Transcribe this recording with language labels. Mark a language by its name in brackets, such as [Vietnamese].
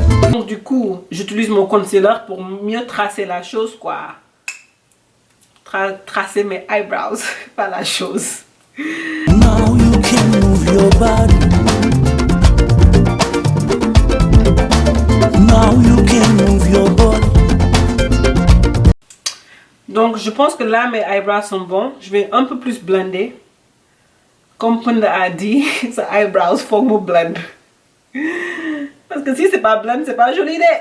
[French] Donc du coup, j'utilise mon concealer pour mieux tracer la chose quoi. Tracer mes eyebrows, pas la chose. [English] Now you can move your body. Now you can move your body. [French] Donc je pense que là mes eyebrows sont bons. Je vais un peu plus blender. Comme Penda a dit, ses eyebrows faut me blend. Parce que si c'est pas blend, c'est pas joli.